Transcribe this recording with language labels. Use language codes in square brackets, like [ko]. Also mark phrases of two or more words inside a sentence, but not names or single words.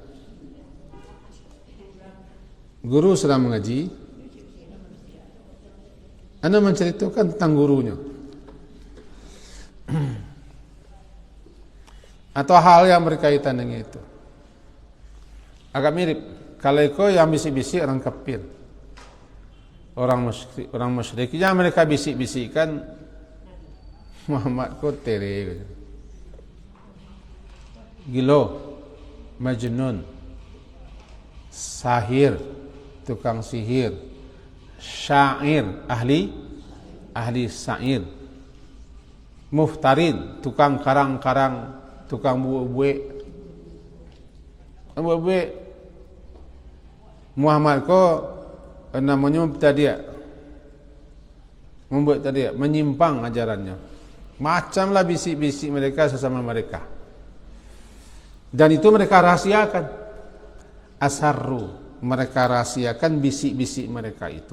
[id] Guru sedang mengaji, anda menceritakan tentang gurunya atau hal yang berkaitan dengan itu. Agak mirip. Kalau itu yang bisik-bisik orang kafir, orang musyrik, yang mereka bisik-bisikkan Muhammad ko tere, gilo, majnun, sahir, tukang sihir, syair, ahli syair, muftarin, tukang karang-karang, tukang buik. Muhammad ko namanya membuat tadi menyimpang ajarannya. Macamlah bisik-bisik mereka sesama mereka. Dan itu mereka rahasiakan. Asarru, mereka rahasiakan bisik-bisik mereka itu.